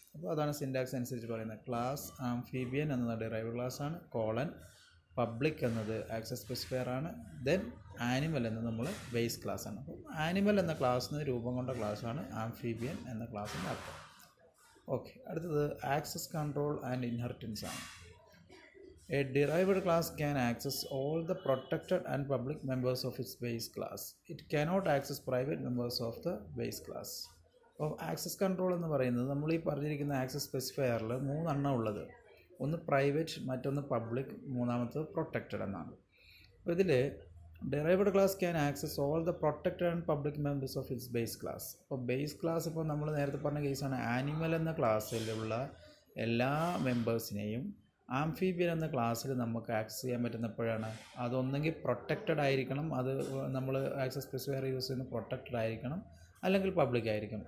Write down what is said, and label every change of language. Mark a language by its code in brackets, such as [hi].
[ml] അപ്പോൾ അതാണ് സിൻറ്റാക്സ് അനുസരിച്ച് പറയുന്നത്. ക്ലാസ് ആംഫീബിയൻ എന്നത് ഡിറൈവ്ഡ് ക്ലാസ്സാണ്, കോളൻ പബ്ലിക് എന്നത് ആക്സസ് സ്പെസിഫയർ ആണ്. ദെൻ ആനിമൽ എന്നത് നമ്മൾ ബേസ് ക്ലാസ് ആണ്. അപ്പോൾ ആനിമൽ എന്ന ക്ലാസ്സിന് രൂപം കൊണ്ട ക്ലാസ്സാണ് ആംഫീബിയൻ എന്ന ക്ലാസ്സിൻ്റെ അർത്ഥം. ഓക്കെ, അടുത്തത് ആക്സസ് കൺട്രോൾ ആൻഡ് ഇൻഹെറിറ്റൻസ് ആണ്. [en] A derived class can access all the protected and public members of its base class. It cannot access private members of the base class. [ml] അപ്പോൾ ആക്സസ് കൺട്രോൾ എന്ന് പറയുന്നത് നമ്മൾ ഈ പറഞ്ഞിരിക്കുന്ന access സ്പെസിഫയറിൽ 3 എണ്ണം ഉള്ളത്. ഒന്ന് പ്രൈവറ്റ്, മറ്റൊന്ന് പബ്ലിക്, മൂന്നാമത്തത് പ്രൊട്ടക്റ്റഡ് എന്നാണ്. അപ്പോൾ ഇതിൽ [en] derived class can access all the protected and public members of its base class. [ml] അപ്പോൾ ബേസ് ക്ലാസ് ഇപ്പോൾ നമ്മൾ നേരത്തെ പറഞ്ഞ കേസാണ്. ആനിമൽ എന്ന ക്ലാസ്സിലുള്ള എല്ലാ മെമ്പേഴ്സിനെയും ആംഫീബിയൻ എന്ന ക്ലാസ്സിൽ നമുക്ക് ആക്സസ് ചെയ്യാൻ പറ്റുന്നപ്പോഴാണ് അതൊന്നെങ്കിൽ പ്രൊട്ടക്റ്റഡ് ആയിരിക്കണം, അത് നമ്മൾ ആക്സസ് സ്പെസിഫയർ യൂസ് ചെയ്യുന്ന പ്രൊട്ടക്റ്റഡ് ആയിരിക്കണം, അല്ലെങ്കിൽ പബ്ലിക് ആയിരിക്കും.